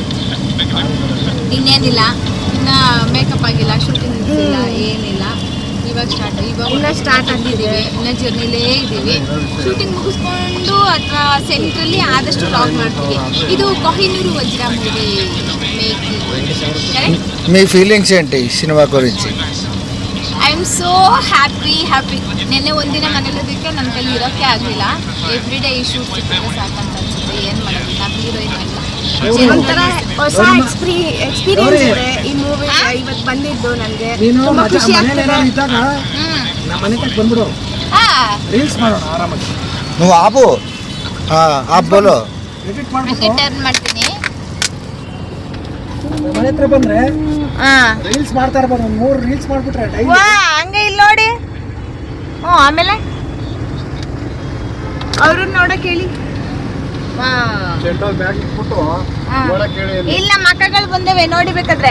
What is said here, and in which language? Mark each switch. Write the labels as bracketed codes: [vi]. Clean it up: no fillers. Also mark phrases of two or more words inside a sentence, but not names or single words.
[kn] ಇನ್ನೇನಿಲ್ಲ, ಇನ್ನು ಮೇಕಪ್ ಆಗಿಲ್ಲ, ಶೂಟಿಂಗ್ ಇಲ್ಲ, ಏನಿಲ್ಲ. ಇವಾಗ ಸ್ಟಾರ್ಟ್ ಆಗಿದ್ದೀವಿ, ಇನ್ನು ಜರ್ನಿಲೇ ಇದ್ದೀವಿ. ಶೂಟಿಂಗ್ ಮುಗಿಸ್ಕೊಂಡು ಅಥವಾ ಸೆಂಟ್ರಲ್ಲಿ ಆದಷ್ಟು ವ್ಲಾಗ್ ಮಾಡ್ತೀವಿ. ಇದು ಕೊಹಿನೂರು ವಜ್ರ [en] movie making. [te] మీ ఫీలింగ్స్ ఏంటి సినిమా గురించి? [en] I am so happy. [kn] ನೆನ್ನೆ ಒಂದಿನ ಮನೇಲಿದ್ದಕ್ಕೆ ನನ್ನ ಕೈಲಿ ಇರೋಕ್ಕೆ ಆಗಲಿಲ್ಲ. [en] every day [kn] ಈ ಶೂಟ್ ಸಿಕ್ಕಿದ್ರೆ ಸಾಕಂತ ಅನ್ಸುತ್ತೆ. ಏನು ಮಾಡೋದು, ನಾವು ಹೀರೋಯಿನ್ ಅಲ್ಲ. ಒಂಥರ ಹೊಸ ಎಕ್ಸ್ಪೀರಿಯನ್ಸ್ ಇದೆ ಈ ಮೂವಿ. ಇವತ್ತು ಬಂದಿದ್ದು ನನಗೆ ತುಂಬ ಖುಷಿ ಆಗ್ತದೆ. [te] నువ్వు ఆపు. [hi] आप बोलो. [kn] ಹಂಗೆ ಟರ್ನ್ ಮಾಡ್ತೀನಿ. ಮನೆ ಹತ್ರ ಬಂದ್ರೆ ರೀಲ್ಸ್ ಮಾಡ್ತಾ ಇರ್ಬೋದು. 3 ರೀಲ್ಸ್ ಮಾಡ್ಬಿಟ್ರೆ ಹಂಗೆ ಇಲ್ಲಿ ನೋಡಿ. ಆಮೇಲೆ ಅವ್ರನ್ನ ನೋಡಕ್ ಹೇಳಿ. ಇಲ್ಲ, ಮಕ್ಕಳು ಬಂದೇವೆ ನೋಡಿಬೇಕಾದ್ರೆ.